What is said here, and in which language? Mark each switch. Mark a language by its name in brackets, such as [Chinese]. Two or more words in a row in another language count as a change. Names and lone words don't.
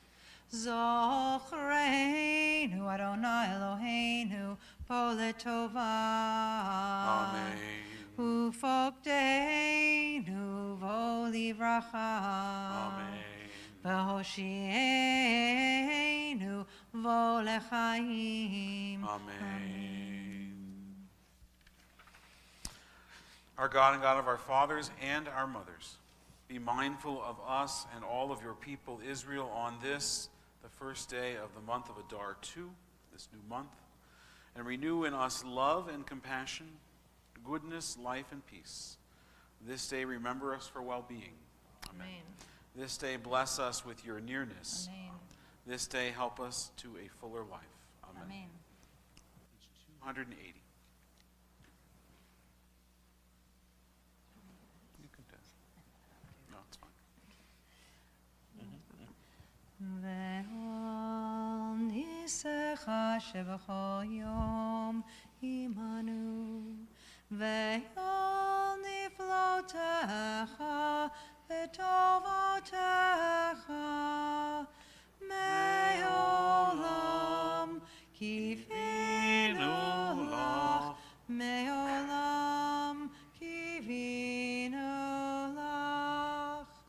[Hebrew] זכרנו אדני אלהינו בו לטובה. Amen. ופקדנו בו לברכה. Amen. והושיענו בו לחיים. Amen. [English] Our God and God of our fathers and our mothers, be mindful of us and all of your people Israel on this, the first day of the month of Adar 2, this new month, and renew in us love and compassion, goodness, life, and peace. This day remember us for well-being. Amen. Amen. This day bless us with your nearness. Amen. This day help us to a fuller life. Amen. Amen. Page 280. You can do it. No, it's fine. [Hebrew] ועל ניסיך שבכל יום עמנו, ועל נפלאותיך וטובותיך מעולם קיווינו לך, מעולם קיווינו לך.